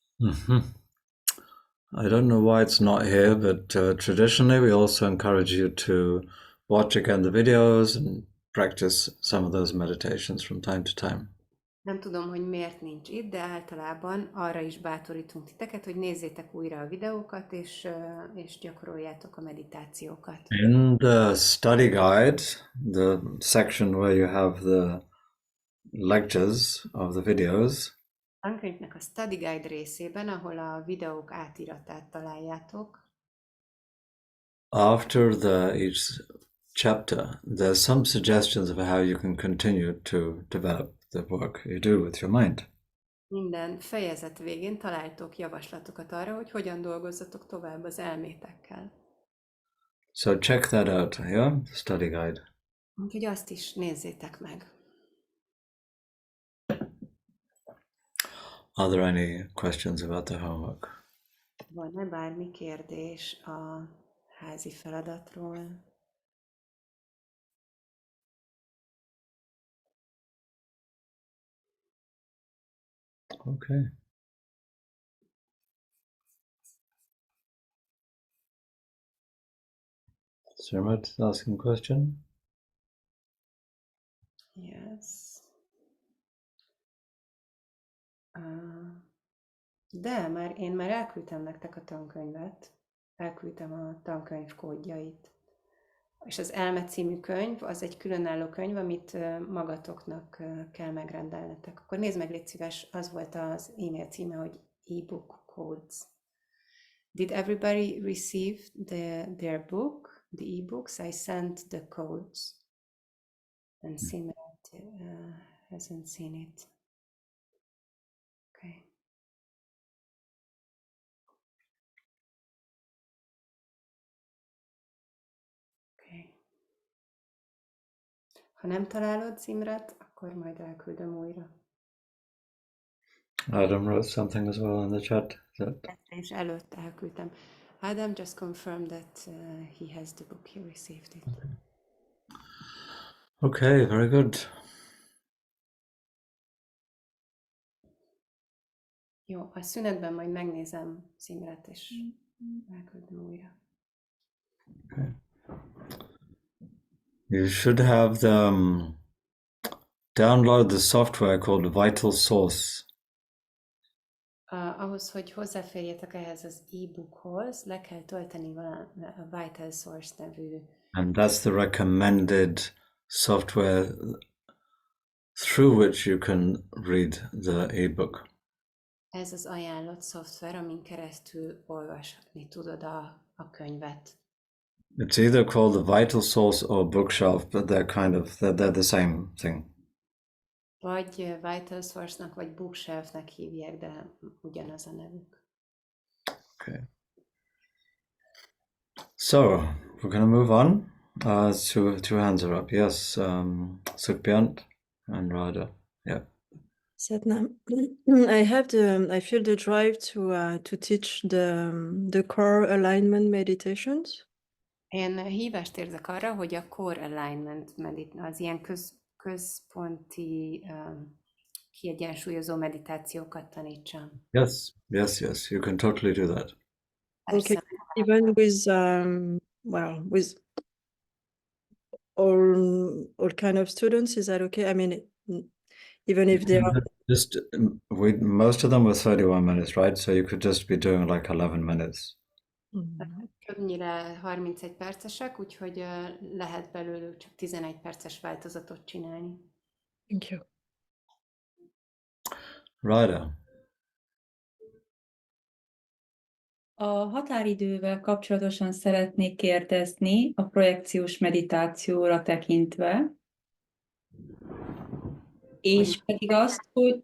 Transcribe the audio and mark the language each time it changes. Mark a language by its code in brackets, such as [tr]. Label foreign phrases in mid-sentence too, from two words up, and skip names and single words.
[en] I don't know why it's not here, but traditionally we also encourage you to watch again the videos and practice some of those meditations from time to time. [hu] Nem tudom, hogy miért nincs itt, de általában arra is bátorítunk titeket, hogy nézzétek újra a videókat, és gyakoroljátok a meditációkat. [en] In the study guide, the section where you have the lectures of the videos, [hu] A tankönyvnek a [en] study guide [hu] részében, ahol a videók átiratát találjátok, [en] after each chapter, there's some suggestions of how you can continue to develop the work you do with your mind. [hu] minden fejezet végén találtok javaslatokat arra, hogy hogyan dolgozzatok tovább az elmétekkel. [en] So check that out, yeah? The study guide. [hu] Úgyhogy azt is nézzétek meg. [en] Are there any questions about the homework? [hu] Van-e bármi kérdés a házi feladatról? [en] Okay. Sarmat asking a question? Yes. [hu] De én már elküldtem nektek a tankönyvet. Elküldtem a tankönyv kódjait. És az Elme című könyv, az egy különálló könyv, amit magatoknak kell megrendelnetek. Akkor nézd meg, légy szíves, az volt az e-mail címe, hogy [en] ebook codes. Did everybody receive their book, the ebooks? I sent the codes. And Simrat hasn't seen it. Okay. Okay. [hu] Ha nem találod Simrat, akkor majd elküldöm újra. [en] Adam wrote something as well in the chat. [hu] És előtt elküldtem. [en] Adam just confirmed that he has the book, he received it. Okay, very good. [hu] Jó, a szünetben majd megnézem Simrat, és elküldöm újra. [en] Okay. You should have them download the software called Vital Source. [hu] Ahhoz, hogy hozzáférjetek ehhez az e-bookhoz, le kell tölteni a Vital Source nevű. [en] And that's the recommended software through which you can read the e-book. [hu] Ez az ajánlott szoftver, amin keresztül olvasni tudod a könyvet. [en] It's either called the Vital Source or Bookshelf, but they're the same thing. [hu] Vagy Vital Source-nak, vagy Bookshelf-nek hívják, de ugyanaz a nevük. [en] Okay. So, we're going to move on. Two hands are up. Yes, Sukbjant and Radha. Yeah. Satnam, I feel the drive to teach the core alignment meditations. [hu] Én hívást érzek arra, hogy a [en] core alignment [hu] az ilyen központi kiegyensúlyozó meditációkat tanítsam. [en] Yes, you can totally do that. Okay, even with with all kind of students, is that okay? I mean, even if they are most of them were 31 minutes, right? So you could just be doing like 11 minutes. [hu] Többnyire 31 percesek, úgyhogy lehet belőlük csak 11 perces változatot csinálni. [en] Thank you. Radha. [hu] A határidővel kapcsolatosan szeretnék kérdezni a projekciós meditációra tekintve, és pedig azt, hogy...